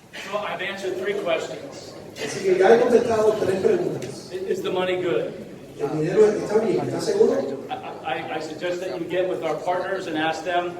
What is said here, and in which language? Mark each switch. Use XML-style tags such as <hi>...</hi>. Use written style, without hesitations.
<en>So I've answered 3 questions.</en> <es>Así que ya he contestado 3 preguntas.</es> <en>Is the money good?</en> <es>¿El dinero está bien? ¿Estás seguro?</es> <en>I suggest that you get with our partners and ask them.</en>